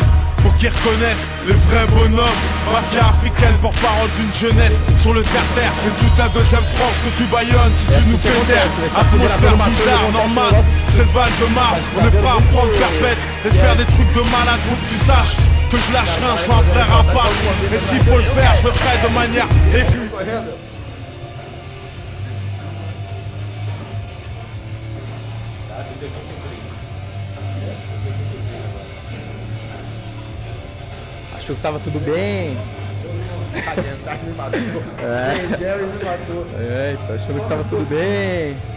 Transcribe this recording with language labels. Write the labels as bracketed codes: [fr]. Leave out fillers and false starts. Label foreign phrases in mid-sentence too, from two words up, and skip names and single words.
[fr] Faut qu'ils reconnaissent les vrais bonhommes. Mafia africaine, porte-parole d'une jeunesse sur le terre-terre. C'est toute la deuxième France que tu baillonnes si tu nous fais taire. Atmosphère bizarre, normal, c'est le Val de Marne. On est prêt à prendre perpète et de faire des trucs de malade. Faut que tu saches que je lâche rien, je suis un vrai rapace. Et s'il faut le faire, je le ferai de manière efficace. [pt] Achou que tava tudo bem. Tá achando que tava tudo bem.